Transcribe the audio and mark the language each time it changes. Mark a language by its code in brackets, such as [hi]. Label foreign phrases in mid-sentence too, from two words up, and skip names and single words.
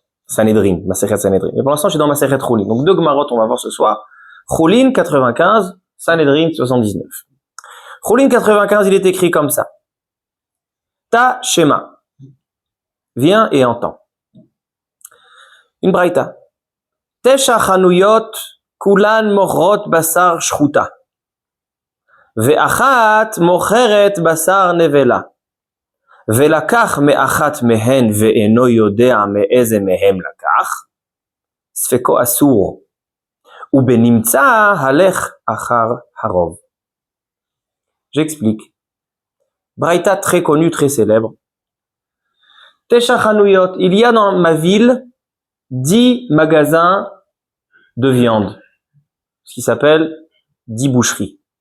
[fr] Sanhedrin, [he] מסכת סנהדרין. [fr] Et pour l'instant, je suis dans [he] מסכת חולין. [fr] Donc, deux Gemarot, on va voir ce soir. Choulin 95, Sanhedrin 79. Choulin 95, il est écrit comme ça. [he] תא שמע. [fr] Viens et entends. Une braïta. [he] תשע חנויות כולן מוכרות בשר שחוטה. ואחת מוכרת בשר נבלה. ולקח מאחת מהן ואינו יודע מאיזה מהם לקח, ספקו אסור, ובנמצא הלך אחר הרוב. [fr] J'explique. Braïta très connu, très célèbre. [he] תשע חנויות, [fr] il y a dans ma ville 10 magasins de viande, ce qui s'appelle 10 boucheries.